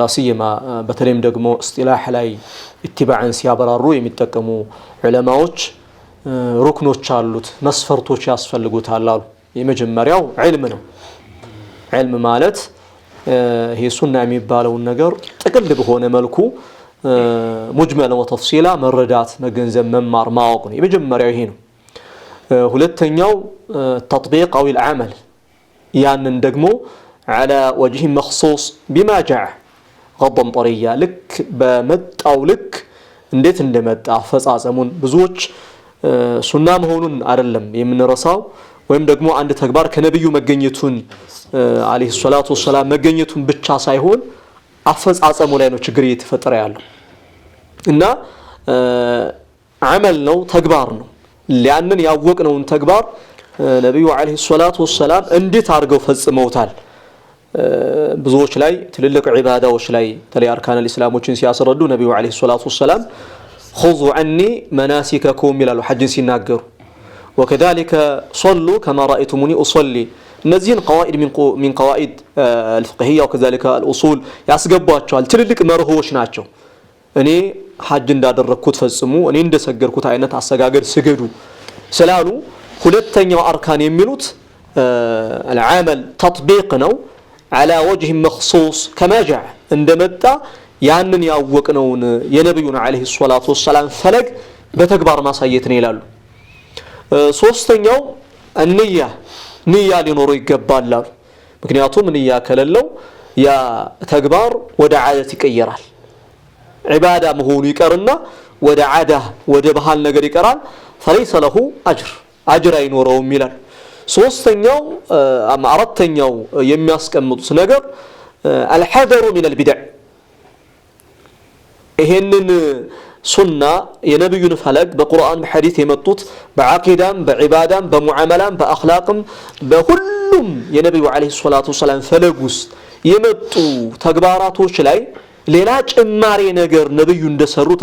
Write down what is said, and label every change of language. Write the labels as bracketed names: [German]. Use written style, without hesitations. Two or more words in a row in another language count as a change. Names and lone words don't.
[Amharic] ሲየማ በተለይም ደግሞ እስጢላህ ላይ ኢትባዕን ሲያበራሩ የሚጠቀሙ ዑለማዎች ሩክኖች አሉት፣ መስፈርቶች ያስፈልጉታል አሉ። የመጀመሪያው ዒልም ነው። ዒልም ማለት ይሄ ሱና የሚባለውን ነገር ጥቅል በሆነ መልኩ [Arabic] مجمل وتفصيلا [Amharic] መረዳት፣ መገንዘብ፣ መማር፣ ማወቅ ነው። የመጀመሪያው ይሄ ነው። ሁለተኛው [Arabic] تطبيق أو العمل [Amharic] ያንን ደግሞ [Arabic] على وجه مخصوص بما جاء غضا طريا لك [Amharic] بمጣው ልክ እንዴት እንደመጣ ፈጻጸሙን ብዙዎች ሱና መሆኑን አይደለም የምንረሳው ወይም ደግሞ አንድ ተግባር ከነብዩ መገኘቱን [Arabic] عليه الصلاة والسلام [Amharic] መገኘቱን ብቻ ሳይሆን አፈጻጸሙ ላይ ነው ችግር እየተፈጠረ ያለው እና አመል ነው፣ ተግባር ነው። ያንን ያወቅነውን ተግባር ነብዩ [Arabic] عليه الصلاة والسلام [Amharic] እንዴት አድርገው ፈጽመውታል? ብዙዎች ላይ ትልልቅ ዒባዳዎች ላይ ተለይ አርካን الاسلامዎችን ሲያስረዱ ነብዩ [Arabic] عليه الصلاة والسلام خذوا عني مناسككم [Amharic] ይላሉ ሐጅን ሲናገሩ [Arabic] وكذلك صلوا كما رايتموني اصلي [Amharic] እነዚህን [Arabic] قواعد من قواعد الفقهيه وكذلك الاصول [Amharic] ያስገቧቸዋል። ትልልቅ መርሆች ናቸው። እኔ ሐጅ እንዳደረኩት ፈጽሙ፣ እኔ እንደሰገርኩት አይነት አሰጋገድ ስገዱ ስላሉ ሁለተኛው አርካን የሚሉት [Arabic] العمل تطبيق [Amharic] ነው [Arabic] على وجه مخصوص كما جاء [Amharic] እንደመጣ ያንን ያወቅነውን የነብዩን [Arabic] عليه الصلاة والسلام [Amharic] ፈለግ በተግባር ማሳየት ነው ይላሉ። ሶስተኛው ንያ ሊኖረው ይገባል። ምክንያቱም ንያ ከሌለው ያ ተግባር ወደ ዓደት ይቀየራል። ዒባዳ መሆኑ ይቀርና ወደ ዓዳ ወደ ባህል ነገር ይቀራል። [Arabic] فليس له [Amharic] አጅር አይኖረውም ይላል። ሶስተኛው አራተኛው የሚያስቀምጡት ነገር [Arabic] الحذر من البدع [Amharic] ይሄንን ሱና የነብዩን ፈለግ በቁርአን በሐዲስ የመጡት በአቂዳም በዒባዳም በሙዓመላም በአኽላቅም በሁሉም የነብዩ [Arabic] عليه الصلاة والسلام [Amharic] ፈለግ ውስጥ የመጡ ተግባራቶች ላይ ሌላ ጭማሪ ነገር ነብዩ እንደሰሩት